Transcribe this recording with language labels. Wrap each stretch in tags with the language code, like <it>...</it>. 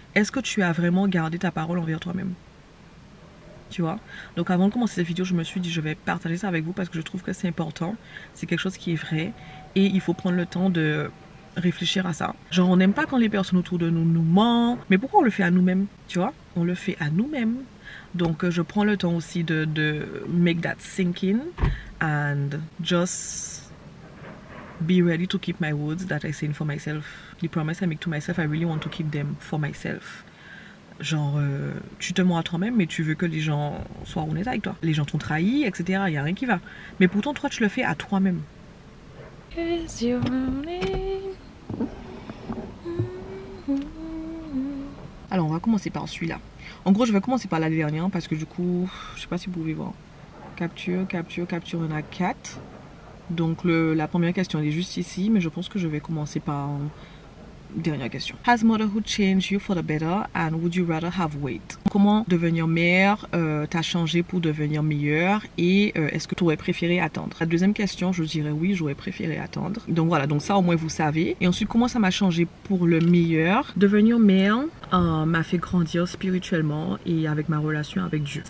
<fr>Est-ce que tu as vraiment gardé ta parole envers toi-même? Tu vois, donc avant de commencer cette vidéo, je me suis dit je vais partager ça avec vous parce que je trouve que c'est important, c'est quelque chose qui est vrai et il faut prendre le temps de réfléchir à ça. Genre on n'aime pas quand les personnes autour de nous nous mentent, mais pourquoi on le fait à nous-mêmes? Tu vois, on le fait à nous-mêmes. Donc je prends le temps aussi de</fr> <en>make that sink in and just be ready to keep my words that I say for myself. The promise I make to myself, I really want to keep them for myself.</en> <fr>Genre, tu te mens à toi-même, mais tu veux que les gens soient honnêtes avec toi. Les gens t'ont trahi, etc. Il n'y a rien qui va. Mais pourtant, toi, tu le fais à toi-même. Alors, on va commencer par celui-là. En gros, je vais commencer par la dernière parce que du coup, je sais pas si vous pouvez voir. Capture, capture, capture, il y en a 4. Donc, la première question, elle est juste ici, mais je pense que je vais commencer par... Dernière question.</fr> <en>Has motherhood changed you for the better and would you rather have wait?</en> <fr>Comment devenir mère t'a changé pour devenir meilleure et est-ce que tu aurais préféré attendre? La deuxième question, je dirais oui, j'aurais préféré attendre. Donc voilà, donc ça au moins vous savez. Et ensuite, comment ça m'a changé pour le meilleur? Devenir mère m'a fait grandir spirituellement et avec ma relation avec Dieu.</fr>